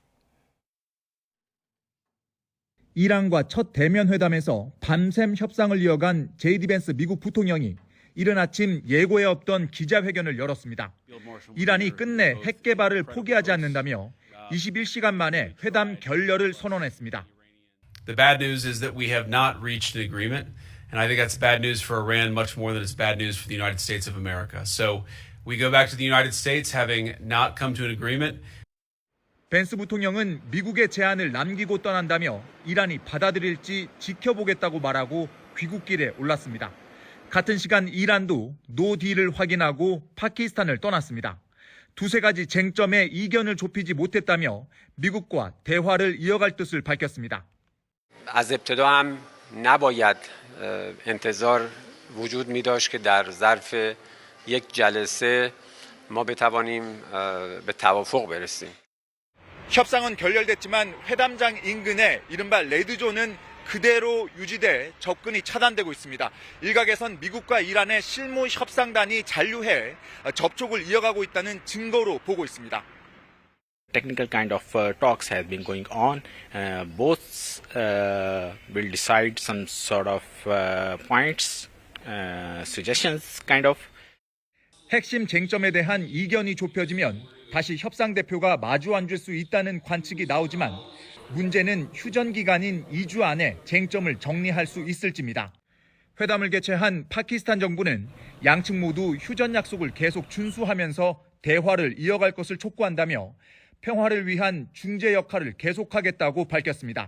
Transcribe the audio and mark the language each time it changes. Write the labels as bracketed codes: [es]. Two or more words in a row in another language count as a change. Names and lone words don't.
[ko] 이란과 첫 대면 회담에서 밤샘 협상을 이어간 제이디 벤스 미국 부통령이 이른 아침 예고에 없던 기자회견을 열었습니다. 이란이 끝내 핵 개발을 포기하지 않는다며 21시간 만에 회담 결렬을 선언했습니다. [en] The bad news is that we have not reached an agreement, and I think that's bad news for Iran much more than it's bad news for the United States of America. So we go back to the United States having not come to an agreement. [ko] 벤스 부통령은 미국의 제안을 남기고 떠난다며 이란이 받아들일지 지켜보겠다고 말하고 귀국길에 올랐습니다. 같은 시간 이란도 노딜을 확인하고 파키스탄을 떠났습니다. 두세 가지 쟁점에 이견을 좁히지 못했다며 미국과 대화를 이어갈 뜻을 밝혔습니다. [fa] از ابتدا هم نباید انتظار وجود می داشت که در ظرف یک جلسه ما بتوانیم به توافق برسیم. [ko] 협상은 결렬됐지만 회담장 인근에 이른바 레드존은 그대로 유지돼 접근이 차단되고 있습니다. 일각에선 미국과 이란의 실무 협상단이 잔류해 접촉을 이어가고 있다는 증거로 보고 있습니다. [en] Technical kind of talks have been going on. Both will decide some sort of points, suggestions, kind of. [ko] 핵심 쟁점에 대한 이견이 좁혀지면 다시 협상 대표가 마주 앉을 수 있다는 관측이 나오지만 문제는 휴전 기간인 2주 안에 쟁점을 정리할 수 있을지입니다. 회담을 개최한 파키스탄 정부는 양측 모두 휴전 약속을 계속 준수하면서 대화를 이어갈 것을 촉구한다며 평화를 위한 중재 역할을 계속하겠다고 밝혔습니다.